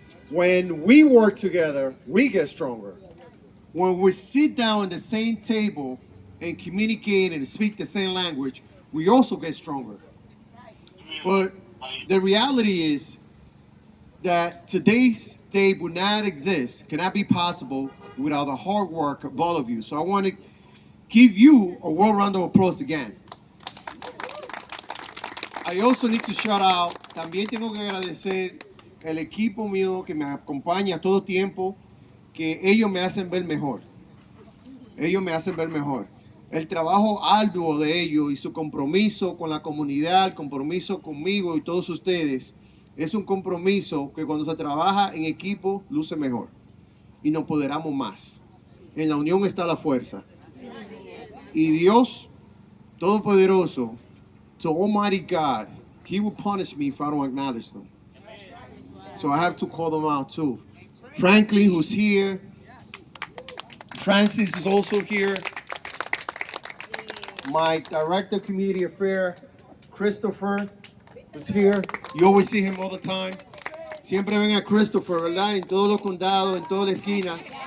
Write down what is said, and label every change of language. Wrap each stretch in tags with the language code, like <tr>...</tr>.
<en>When we work together, we get stronger. When we sit down at the same table and communicate and speak the same language, we also get stronger. But the reality is that today's day would not exist, cannot be possible without the hard work of all of you. So I want to give you a world round of applause again. I also need to shout out,</en> <es>también tengo que agradecer el equipo mío que me acompaña todo tiempo, que ellos me hacen ver mejor. Ellos me hacen ver mejor. El trabajo arduo de ellos y su compromiso con la comunidad, el compromiso conmigo y todos ustedes, es un compromiso que cuando se trabaja en equipo luce mejor y nos empoderamos más. En la unión está la fuerza. Y Dios Todopoderoso,</es> <en>so Almighty God, He will punish me if I don't acknowledge them. So I have to call them out too. Franklin, who's here. Francis is also here. My director of community affairs, Christopher, is here. You always see him all the time.</en> <es>Siempre ven a Christopher, ¿verdad? En todos los condados, en todas las esquinas.</es>